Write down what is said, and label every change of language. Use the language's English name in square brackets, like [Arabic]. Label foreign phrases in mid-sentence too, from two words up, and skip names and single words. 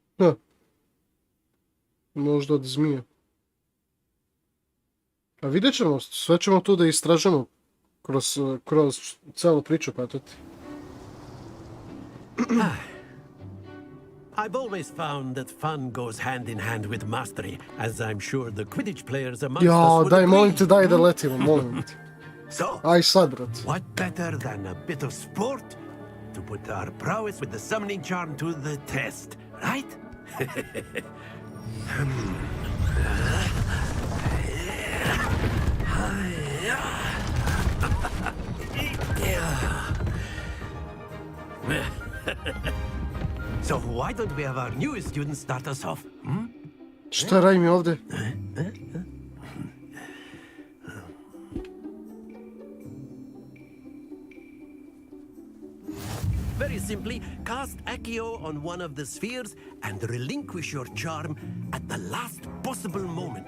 [Serbian] Možda od zmije. A vidjet ćemo, sve ćemo tu da istražemo kroz celu priču patati. [English] I've always found that fun goes hand in hand with mastery, as I'm sure the Quidditch players amongst us would [Serbian] Daj, [English] agree. [Serbian] molim te, daj da letimo, molim te. [English] So, [Serbian] Aj sad, brat. [English] what better than a bit of sport to put our prowess with the summoning charm to the test, right? So why don't we have our newest student start us off? [Serbian] Šta radim ovde? [English] Very simply, cast Accio on one of the spheres and relinquish your charm at the last possible moment.